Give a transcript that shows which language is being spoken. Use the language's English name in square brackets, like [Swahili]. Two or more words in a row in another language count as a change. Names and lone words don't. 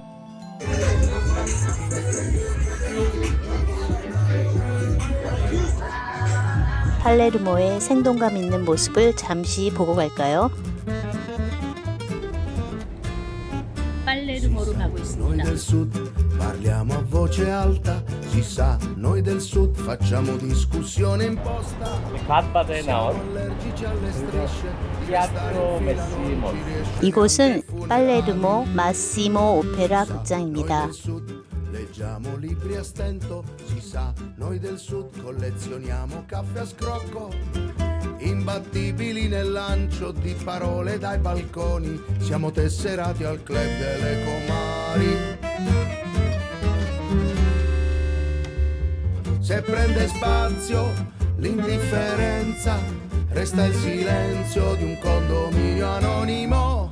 [Korean] 팔레르모의 생동감 있는 모습을 잠시 보고 갈까요? 팔레르모로 가고 [Italian] Noi [Korean] 있습니다. [Italian] del sud parliamo a voce alta, si sa, noi del sud facciamo discussione imposta. [Korean] 갓바다에 나온 [Italian] Allergici alle strisce, [Korean] 피아트로 메시모. 이곳은 팔레르모 마시모 오페라 [Italian] noi [Korean] 극장입니다. [Italian] del sud leggiamo libri a stento, si sa, noi del sud collezioniamo caffè a scrocco. Imbattibili nel lancio di parole dai balconi, siamo tesserati al club delle comari. Se prende spazio l'indifferenza, resta il silenzio di un condominio anonimo.